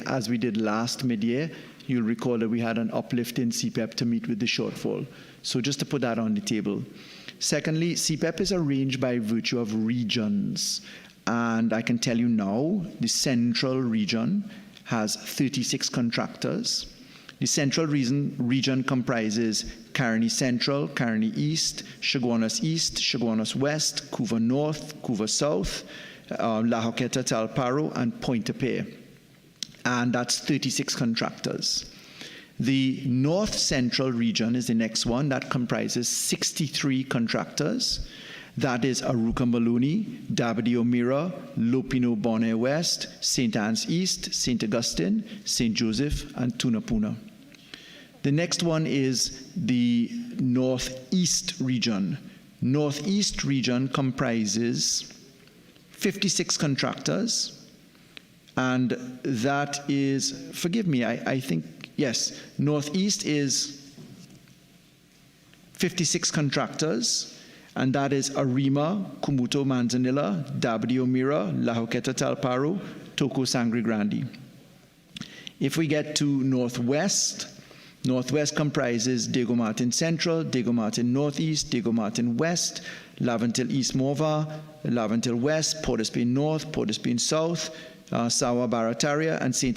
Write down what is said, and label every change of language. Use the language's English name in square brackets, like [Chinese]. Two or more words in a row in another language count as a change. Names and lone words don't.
[English] As we did last mid-year, you'll recall that we had an uplift in CPEP to meet with the shortfall. So just to put that on the table. Secondly, CPEP is arranged by virtue of regions. And I can tell you now, the central region has 36 contractors. The central region comprises Caroni Central, Caroni East, Chaguanas East, Chaguanas West, Couva North, Couva South, La Joqueta, Talparo, and Pointe-a-Pierre. And that's 36 contractors. The North Central region is the next one. That comprises 63 contractors. That is Aruca Maloney, Dabadi O'Meara, Lopino Bonaire West, St. Anne's East, St. Augustine, St. Joseph, and Tunapuna. The next one is the Northeast region. Northeast region comprises 56 contractors, and that is, forgive me, I think, yes, Northeast is 56 contractors, and that is Arima, Kumuto Manzanilla, Dabadi O'Meara, La Joqueta Talparo, Toco Sangre Grande. If we get to Northwest, Northwest comprises Diego Martin Central, Diego Martin Northeast, Diego Martin West, Laventil East Morva, Laventil West, Port of Spain North, Port of Spain South, Sawa Barataria, and St.